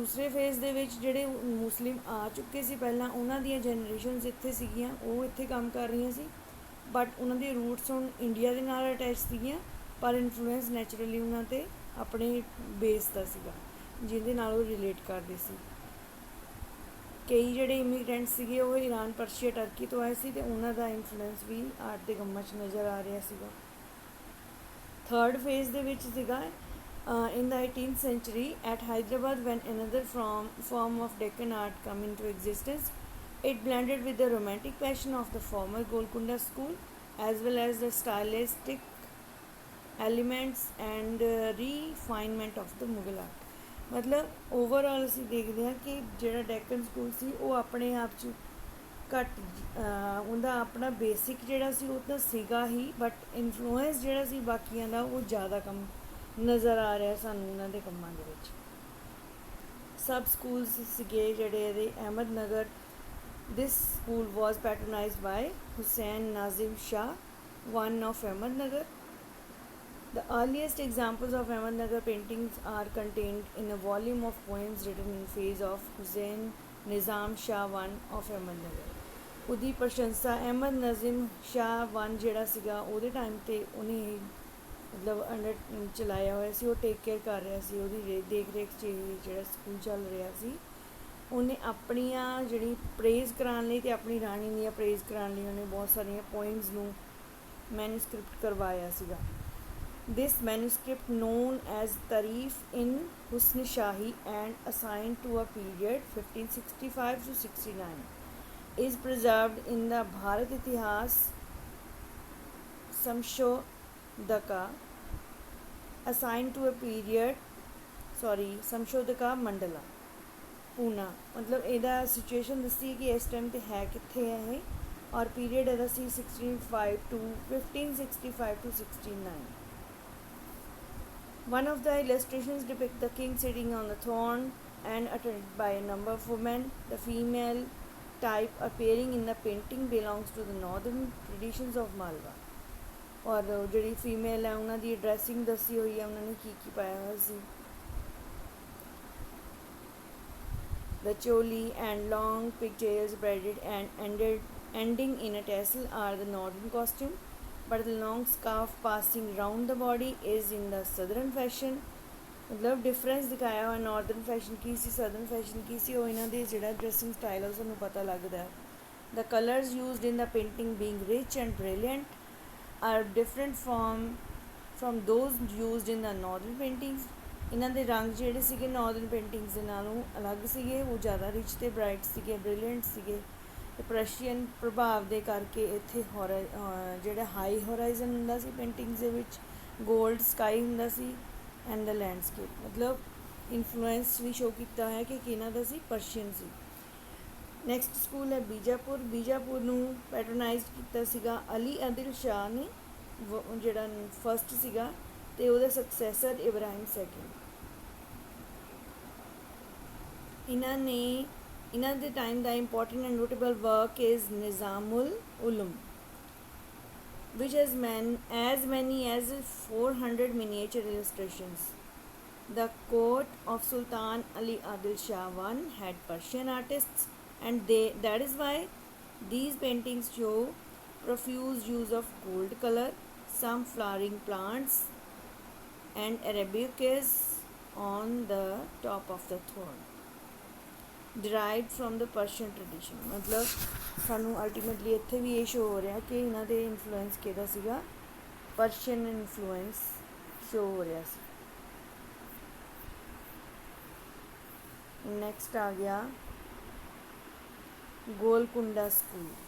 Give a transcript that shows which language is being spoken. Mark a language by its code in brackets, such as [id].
[pa] ਦੂਸਰੇ ਫੇਜ਼ ਦੇ ਵਿੱਚ ਜਿਹੜੇ ਮੁਸਲਿਮ ਆ ਚੁੱਕੇ ਸੀ ਪਹਿਲਾਂ, ਉਹਨਾਂ ਦੀਆਂ ਜਨਰੇਸ਼ਨਸ ਇੱਥੇ ਸੀਗੀਆਂ, ਉਹ ਇੱਥੇ ਕੰਮ ਕਰ ਰਹੀਆਂ ਸੀ, ਬਟ ਉਹਨਾਂ ਦੀ ਰੂਟਸ ਹੁਣ ਇੰਡੀਆ ਦੇ ਨਾਲ ਅਟੈਚ ਸੀਗੀਆਂ, ਪਰ ਇਨਫਲੂਐਂਸ ਨੈਚੁਰਲੀ ਉਹਨਾਂ 'ਤੇ ਆਪਣੇ ਬੇਸ ਦਾ ਸੀਗਾ, ਜਿਹਦੇ ਨਾਲ ਉਹ ਰਿਲੇਟ ਕਰਦੇ ਸੀ। ਕਈ ਜਿਹੜੇ ਇਮੀਗਰੈਂਟ ਸੀਗੇ ਉਹ ਈਰਾਨ, ਪਰਸ਼ੀਆ, ਟਰਕੀ ਤੋਂ ਆਏ ਸੀ ਅਤੇ ਉਹਨਾਂ ਦਾ ਇਨਫਲੂਐਂਸ ਵੀ ਆਰਟ ਦੇ ਕੰਮਾਂ 'ਚ ਨਜ਼ਰ ਆ ਰਿਹਾ ਸੀਗਾ। ਥਰਡ ਫੇਜ਼ ਦੇ ਵਿੱਚ ਸੀਗਾ [en] in the 18th century at Hyderabad, when another form of Deccan art come into existence. It blended with the romantic passion of the former Golconda school as well as the stylistic elements and refinement of the Mughal art. [pa] ਮਤਲਬ overall ਅਸੀਂ ਦੇਖਦੇ ਹਾਂ ਕਿ ਜਿਹੜਾ Deccan school ਸੀ ਉਹ ਆਪਣੇ ਆਪ 'ਚ ਘੱਟ ਉਹਦਾ ਆਪਣਾ ਬੇਸਿਕ ਜਿਹੜਾ ਸੀ ਉਹ ਤਾਂ ਸੀਗਾ ਹੀ, ਬਟ ਇਨਫਲੂਐਂਸ ਜਿਹੜਾ ਸੀ ਬਾਕੀਆਂ ਦਾ ਉਹ ਜ਼ਿਆਦਾ ਕੰਮ ਨਜ਼ਰ ਆ ਰਿਹਾ ਸਾਨੂੰ ਉਹਨਾਂ ਦੇ ਕੰਮਾਂ ਦੇ ਵਿੱਚ। ਸਬ ਸਕੂਲਸ ਸੀਗੇ ਜਿਹੜੇ ਇਹਦੇ [en] Ahmednagar, this school was patronized by Hussain Nizam Shah, one of Ahmednagar. The earliest examples of Ahmednagar paintings are contained in a volume of poems written in phase of Hussain Nizam Shah I of Ahmednagar. [pa] ਉਹਦੀ ਪ੍ਰਸ਼ੰਸਾ ਅਹਿਮਦ ਨਜ਼ੀਮ ਸ਼ਾਹ I ਜਿਹੜਾ ਸੀਗਾ ਉਹਦੇ time 'ਤੇ ਉਹਨੇ ਮਤਲਬ under ਚਲਾਇਆ ਹੋਇਆ ਸੀ, ਉਹ ਟੇਕ ਕੇਅਰ ਕਰ ਰਿਹਾ ਸੀ, ਉਹਦੀ ਦੇਖ ਰੇਖ 'ਚ ਜਿਹੜਾ ਸਕੂਲ ਚੱਲ ਰਿਹਾ ਸੀ। ਉਹਨੇ ਆਪਣੀਆਂ ਜਿਹੜੀ ਪ੍ਰੇਜ਼ ਕਰਾਉਣ ਲਈ ਅਤੇ ਆਪਣੀ ਰਾਣੀ ਦੀਆਂ ਪ੍ਰੇਜ਼ ਕਰਾਉਣ ਲਈ ਉਹਨੇ ਬਹੁਤ ਸਾਰੀਆਂ ਪੋਇਮਸ ਨੂੰ ਮੈਨੂਸਕ੍ਰਿਪਟ ਕਰਵਾਇਆ ਸੀਗਾ। [en] This manuscript, known as Tarif in Husn Shahi and assigned to a period 1565 to 69, is preserved in the Bharat Itihas Samshodaka assigned to a period Samshodaka Mandala, Pune। [pa] मतलब ਇਹਦਾ ਸਿਚੁਏਸ਼ਨ ਦੱਸੀ ਕਿ ਇਸ time 'ਤੇ ਹੈ ਕਿੱਥੇ ਹੈ ਇਹ, ਔਰ ਪੀਰੀਅਡ ਇਹਦਾ ਸੀ 1565 to 69। [en] One of the illustrations depicts the king sitting on the throne and attended by a number of women. The female type appearing in the painting belongs to the northern traditions of Malwa। [pa] ਔਰ ਜਿਹੜੀ female ਹੈ ਉਹਨਾਂ ਦੀ dressing ਦੱਸੀ ਹੋਈ ਹੈ, ਉਹਨਾਂ ਨੇ ਕੀ ਕੀ ਪਾਇਆ ਹੋਇਆ ਸੀ। [en] The choli and long pigtails braided and ending in a tassel are the northern costume, but the long scarf passing round the body is in the southern fashion। [hi] मतलब डिफरेंस दिखाया हुआ नॉर्दर्न फैशन की सी, southern fashion की सी, और इन्हों के जोड़ा dressing style है [pa] ਸਾਨੂੰ ਪਤਾ ਲੱਗਦਾ ਹੈ। [en] The colors used in the painting, being rich and brilliant, are different from those used in the northern paintings. [pa] ਇਹਨਾਂ ਦੇ ਰੰਗ ਜਿਹੜੇ ਸੀਗੇ ਨਾਰਦਰਨ ਪੇਂਟਿੰਗਸ ਦੇ ਨਾਲੋਂ ਅਲੱਗ ਸੀਗੇ, ਉਹ ਜ਼ਿਆਦਾ ਰਿਚ ਅਤੇ ਬ੍ਰਾਈਟ ਸੀਗੇ, ਬ੍ਰਿਲੀਅੰਟ ਸੀਗੇ। ਅਤੇ ਪ੍ਰਸ਼ੀਅਨ ਪ੍ਰਭਾਵ ਦੇ ਕਰਕੇ ਇੱਥੇ ਜਿਹੜਾ ਹਾਈ ਹੋਰਾਈਜ਼ਨ ਹੁੰਦਾ ਸੀ ਪੇਂਟਿੰਗਸ ਦੇ ਵਿੱਚ, ਗੋਲਡ ਸਕਾਈ ਹੁੰਦਾ ਸੀ, [en] And the landscape. [pa] ਮਤਲਬ ਇਨਫਲੂਐਂਸ ਵੀ ਸ਼ੋ ਕੀਤਾ ਹੈ ਕਿ ਕਿਹਨਾਂ ਦਾ ਸੀ, ਪਰਸ਼ੀਅਨ ਸੀ। ਨੈਕਸਟ ਸਕੂਲ ਹੈ ਬੀਜਾਪੁਰ। ਬੀਜਾਪੁਰ ਨੂੰ ਪੈਟਰਨਾਈਜ਼ ਕੀਤਾ ਸੀਗਾ ਅਲੀ ਆਦਿਲ ਸ਼ਾਹ ਨੇ, ਜਿਹੜਾ ਫਸਟ ਸੀਗਾ, ਅਤੇ ਉਹਦਾ ਸਕਸੈਸਰ ਇਬਰਾਹਿਮ ਸੈਕਿੰਡ। ਇਹਨਾਂ ਦੇ time ਦਾ [en] Important and notable work is Nizamul Ulum, which has as many as 400 miniature illustrations. The court of Sultan Ali Adil Shah I had Persian artists, and that is why these paintings show profuse use of gold color, some flowering plants, and arabesques on the top of the throne, derived from the Persian tradition। [pa] मतलब ਸਾਨੂੰ ultimately ਇੱਥੇ ਵੀ ਇਹ show ਹੋ ਰਿਹਾ ਕਿ ਇਹਨਾਂ ਦੇ influence ਕਿਹਦਾ ਸੀਗਾ, ਪਰਸ਼ੀਅਨ ਇਨਫਲੂਐਂਸ ਸ਼ੋ ਹੋ ਰਿਹਾ ਸੀ। ਨੈਕਸਟ ਆ ਗਿਆ ਗੋਲਕੁੰਡਾ ਸਕੂਲ।